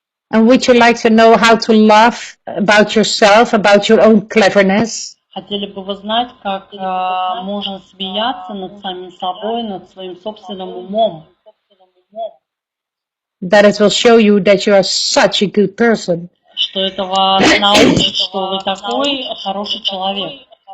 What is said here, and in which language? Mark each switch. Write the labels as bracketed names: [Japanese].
[English] And would you like to know how to laugh about yourself, about your own cleverness? [Russian] Хотели бы вы знать, как можно смеяться над самим собой, над своим собственным умом. [English] That it will show you that you are such a good person. [Russian] Что это вас научит, что вы такой хороший человек.